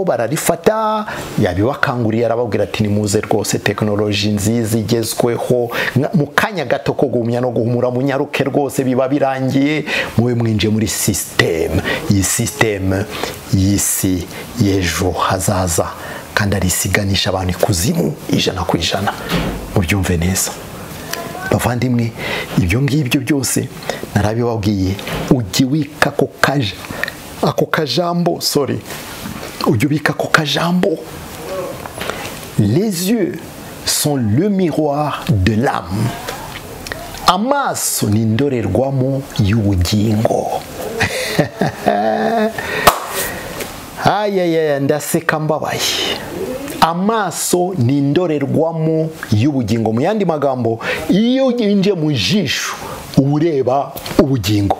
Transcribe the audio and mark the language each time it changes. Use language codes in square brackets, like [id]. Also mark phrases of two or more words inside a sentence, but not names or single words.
[rw] bararifata yabibakanguriye arababwira ati nimuze rwose tekinoloji nziza igezweho mu kanya gato ko gumya no guhumura munyaruke rwose biba birangiye muwe mwinje muri system iyi system y'isi y'ejo hazaza kandi arisiganisha abantu ikuzimu 100% mubyumve neza. Bavandimwe ibyo ngibyo byose narabibabwiye ujye wika ako kajambo ujye ubika ako kajambo. [fr] Les yeux sont le miroir de l'âme. [rw] Amaso ni indorerwamo y'ubugingo. Ayaya ndaseka mbabaye. Amaso ni indorerwamo y'ubugingo. Mu yandi magambo iyo uginje mu jisho ureba ubugingo.